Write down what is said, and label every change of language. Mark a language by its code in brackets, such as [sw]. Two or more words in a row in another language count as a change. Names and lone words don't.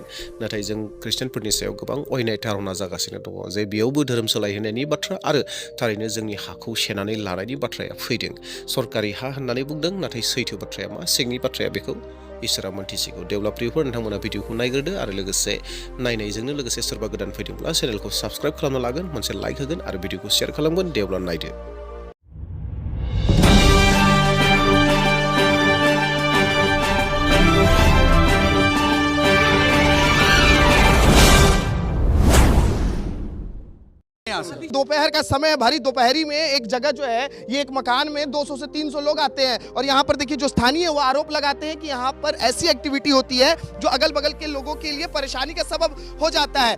[brx] नाथाय जों ख्रिस्टियानफोरनि सायाव गोबां अयनाय धारना जागासिनो दङ जे बेयावबो धोरोम सोलायहोनायनि बाथ्रा आरो थारैनो जोंनि हाखौ सेनानै लानायनि बाथ्राया फैदों। सरकारि हा होननानै बुंदों, नाथाय सैथो बाथ्राया मा, सिंनि बाथ्राया बेखौ इसोरा मोनथिसिगौ। देवला प्रियफोर, नोंथांमोना भिडिअखौ नायग्रोदो आरो लोगोसे नायनायजोंनो लोगोसे सोरबा गोदान फैदोंब्ला चेनेलखौ साबस्क्राइब खालामना लागोन, मोनसे लाइक होगोन आरो भिडिअखौ शेयार खालामगोन। देवला नायदो। [hi] दोपहर का समय है, भारी दोपहरी में एक जगह जो है, ये एक मकान में 200 से 300 लोग आते हैं और यहाँ पर देखिए जो स्थानीय है वो आरोप लगाते हैं कि यहाँ पर ऐसी एक्टिविटी होती है जो अगल बगल के लोगों के लिए परेशानी का सबब हो जाता है।